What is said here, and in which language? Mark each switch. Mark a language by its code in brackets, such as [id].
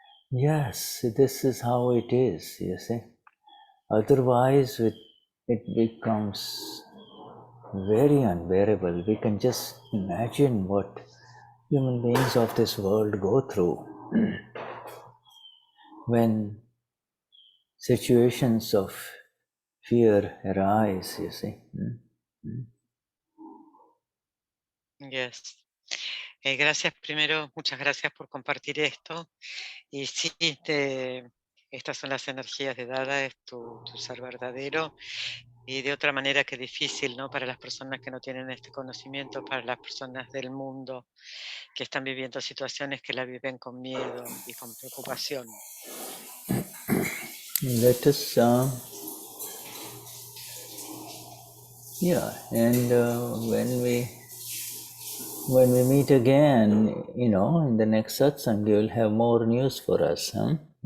[en] Yes, this is how it is, you see. Otherwise, it becomes very unbearable. We can just imagine what human beings of this world go through when situations of fear arise, you see. Yes. [es] Gracias primero, muchas gracias por compartir esto. Y sí, estas son las energías de Dada, es tu ser verdadero. Y de otra manera que difícil, ¿no? Para las personas que no tienen este conocimiento, para las personas del mundo que están viviendo situaciones que la viven con miedo y con preocupación. [en] Let us, and when we meet again, in the next satsang, you will have more news for us, huh?